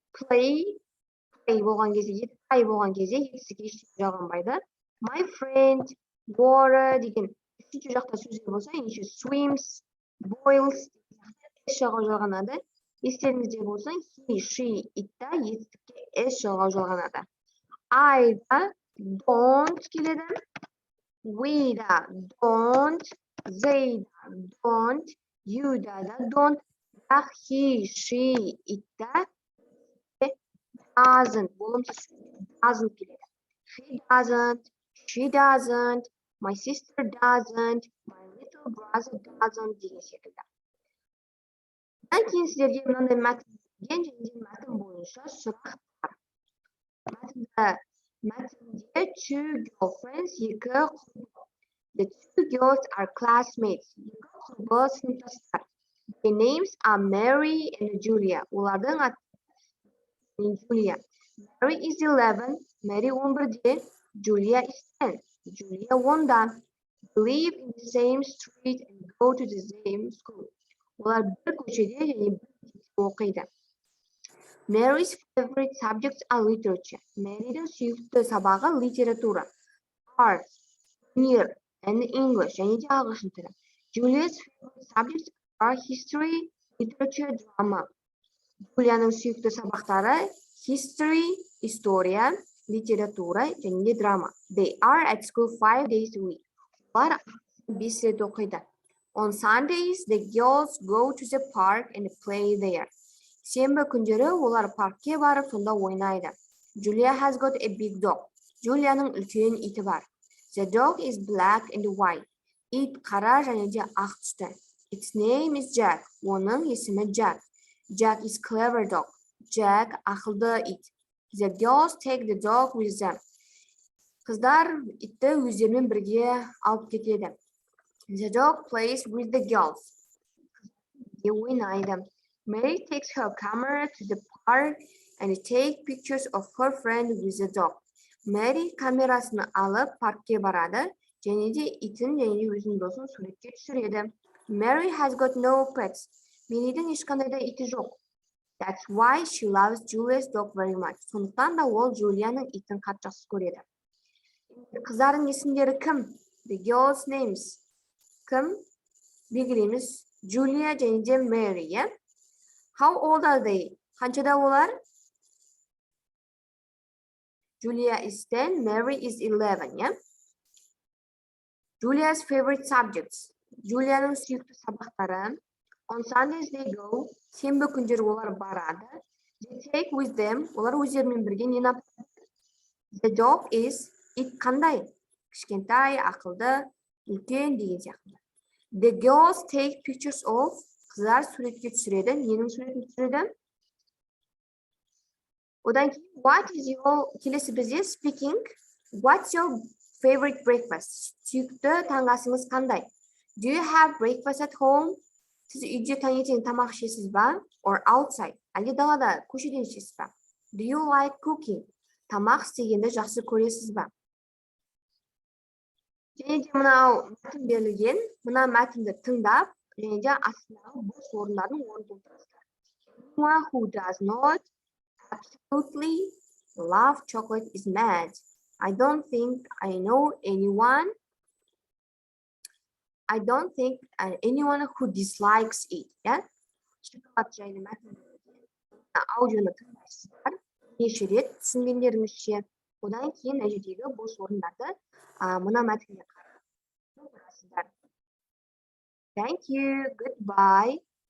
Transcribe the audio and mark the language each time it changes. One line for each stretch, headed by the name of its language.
Kazakh: Play болған кезде, екісіге ештеңе жалғанбайды.
English: My friend,
Kazakh: water деген үшінші жақта сөздер болса, ендеше swims, boils жалғанады. Естеріңізде болса, he, she, it-та етістікке жалғанады.
English: I да don't келеді. We да don't, they да don't, you да don't. He, she, it-та doesn't, болымсыз doesn't келеді. He doesn't, she doesn't, my sister doesn't, my little brother doesn't деген секілді.
Kazakh: Одан кейін сіздерге мынандай мәтін берген және де мәтін бойынша сұрақтар. Мәтінде
English: two girlfriends,
Kazakh: екі құрбы.
English: The two girls are classmates.
Kazakh: Екі құрбы сыныптастар.
English: Their names are Mary and Julia.
Kazakh: Олардың аты Julia.
English: Mary is 11. Mary 11-де. Julia is 10. Julia 10-да. They live in the same street and go to the same school.
Kazakh: Олар бір көшеде және бір мектепте оқиды.
English: Mary's favorite subjects are literature.
Kazakh: Mary'дің сүйікті сабағы литература. Arts, өнер,
English: and English,
Kazakh: және де ағылшын тілі.
English: Julia's favorite subjects are history, literature, drama.
Kazakh: Juliaның сүйікті сабақтары history, история, литература, және де драма.
English: They are at school 5 days a week.
Kazakh: Олар 5 рет оқиды.
English: On Sundays, the girls go to the park and play there.
Kazakh: Сенбі күндері олар паркке барып, сонда ойнайды.
English: Julia has got a big dog.
Kazakh: Juliaның үлкен иті бар.
English: The dog is black and white.
Kazakh: Ит қара және де ақ түсті.
English: Its name is Jack.
Kazakh: Оның есімі Jack.
English: Jack is clever dog.
Kazakh: Jack ақылды ит.
English: The girls take the dog with them.
Kazakh: Қыздар итті өздерімен бірге алып кетеді.
English: The dog plays with the girls.
Kazakh: Ойнайды.
English: Mary takes her camera to the park and take pictures of her friend with the dog.
Kazakh: Mary камерасын алып паркке барады, және де итін және де өзінің досын суретке түсіреді.
English: Mary has got no pets.
Kazakh: Maryдің ешқандай да иті жоқ.
English: That's why she loves Julia's dog very much.
Kazakh: Сондықтан да ол Juliaның итін қатты жақсы көреді. Қыздардың есімдері кім?
English: The girls' names.
Kazakh: Кім? белгілейміз. Julia және де Mary, yeah?
English: How old are they?
Kazakh: Қаншада олар?
English: Julia is 10, Mary is 11, yeah? Julia's favorite subjects.
Kazakh: Juliaның сүйікті сабақтары.
English: On Sundays they go.
Kazakh: Сенбі күндері олар барады.
English: They take with them.
Kazakh: Олар өздерімен бірге нені алып?
English: The dog is.
Kazakh: Ит қандай? Кішкентай, ақылды, үлкен деген сияқты.
English: The girls take pictures of.
Kazakh: Қыздар суретке түсіреді. Ненің суретін түсіреді? Одан кейін,
English: what is your,
Kazakh: келесі бізде
English: speaking. What's your favorite breakfast?
Kazakh: Сүйікті таңғы қандай?
English: Do you have breakfast at home?
Kazakh: Сіз үйде таңертең тамақ ішесіз ба?
English: Or outside?
Kazakh: Әлде далада көшеден ішесіз ба?
English: Do you like cooking?
Kazakh: Тамақ істегенді жақсы көресіз ба? Және де мынау мәтін берілген, мына мәтінді тыңдап, және де астындағы бос орындардың орнын толтырасыздар.
English: Anyone who does not absolutely love chocolate is mad. I don't think I know anyone. I don't think anyone who dislikes it. Yeah?
Kazakh: Шоколад жайлы мәтін берілген. Аудионы тыңдайсыздар. Неше рет түсінгендеріңізше. Одан кейін мына жердегі бос орындарды мына мәтінге қарап толтырасыздар.
English: Thank you. Goodbye.